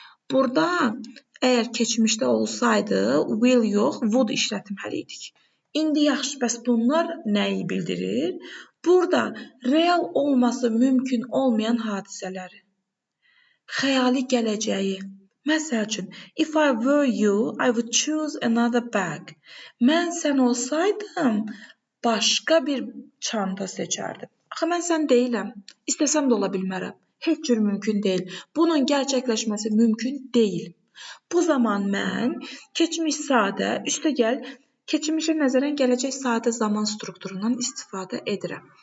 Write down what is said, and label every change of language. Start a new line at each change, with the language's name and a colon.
Azerbaijani: Burada əgər keçmişdə olsaydı, will yox, would işlətməliydik. İndi yaxşı, bəs bunlar nəyi bildirir? Burada real olması mümkün olmayan hadisələri, xəyali gələcəyi.
English: Məsəl üçün, if I were you, I would choose another bag.
Azerbaijani: Mən sən olsaydım, başqa bir çanta seçərdim. Axı, mən sən deyiləm. İstəsəm də ola bilmərəm. Heç cür mümkün deyil. Bunun gerçəkləşməsi mümkün deyil. Bu zaman mən keçmiş sadə, üstəgəl keçmişə nəzərən gələcək sadə zaman strukturundan istifadə edirəm.